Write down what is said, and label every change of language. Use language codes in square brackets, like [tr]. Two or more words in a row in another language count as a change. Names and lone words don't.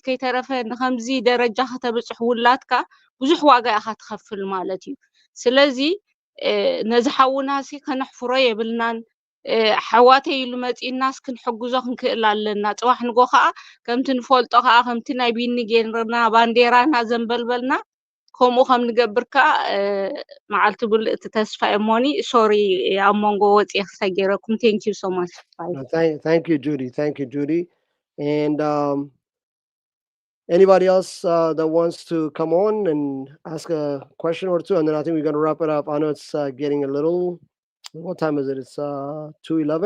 [ti] ከይተረፈ ንከምዚ ደረጃ ከተብፅሕ ውላትካ ብዙሕ ዋጋ ኢኻ ትኸፍል ማለት እዩ ስለዚ ነዚ ሓውናሲ ከነሕፍሮ የብልናን ሓዋተይ ኢሉ መፂናስ ክንሕግዞ ክንክእል ኣለና ፅዋሕ ንጎ ከዓ ከምቲ ንፈልጦ ከዓ ከምቲ ናይ ቢኒ ጌርና ባንዴራና ዘንበልበልና ከምኡ ከም ንገብር ከዓ መዓልቲ ብልእ እቲ ተስፋ እሞኒ ሶሪ ኣብ መንጎ ወፂ ክተገይረኩም [en] thank you so much. Thank you, Judy. Thank you, Judy. And anybody else that wants to come on and ask a question or two, and then I think we're going to wrap it up. I know it's getting a little, what time is it? It's 2:11.